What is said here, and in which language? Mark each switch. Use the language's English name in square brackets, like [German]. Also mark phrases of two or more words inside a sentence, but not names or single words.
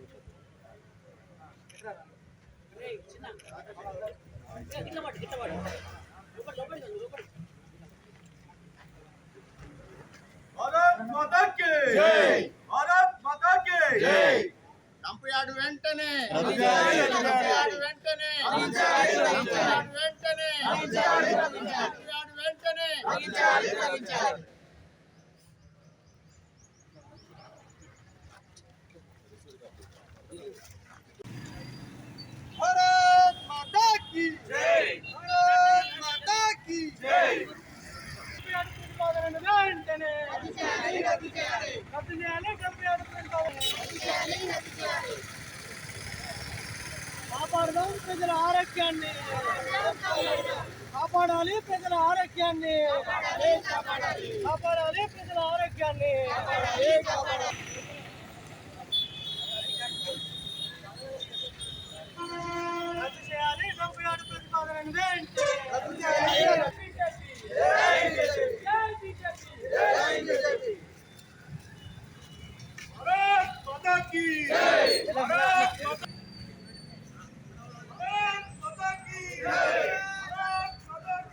[Hindi] भारत माता की जय. भारत माता की जय. [English] dump yard [Telugu] వెంటనే. [English] dump yard [Telugu] వెంటనే. [English] dump yard [Telugu] వెంటనే. [English] dump yard [Telugu] వెంటనే. [Hindi] भारत माता की जय. भारत माता की जय. [Telugu] వెంటనే రద్దు చేయాలి [English] dump yard [Telugu] ప్రతిపాదన. కాపాడదాం ప్రజల ఆరోగ్యాన్ని. కాపాడాలి ప్రజల ఆరోగ్యాన్ని. కాపాడాలి ప్రజల ఆరోగ్యాన్ని. రద్దు చేయాలి [English] dump yard [Telugu] ప్రతిపాదనను వెంటనే. రద్దు చేయాలి. [Hindi] भारत माता की जय. भारत माता की जय. భారత్